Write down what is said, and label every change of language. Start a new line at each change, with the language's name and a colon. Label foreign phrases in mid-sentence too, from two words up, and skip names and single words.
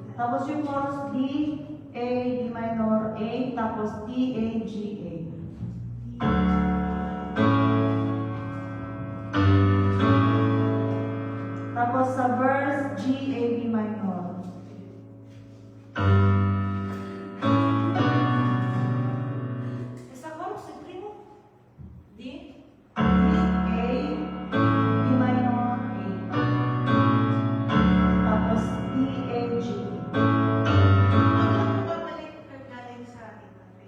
Filipino: Tapos yung chorus D, A, D minor, A, tapos D, A, G, A. Tapos sa verse, G, A, B minor. Sa chorus, yung primo. D. A, B minor, A. Tapos D, A, G. Ano ba balik galing sa iba?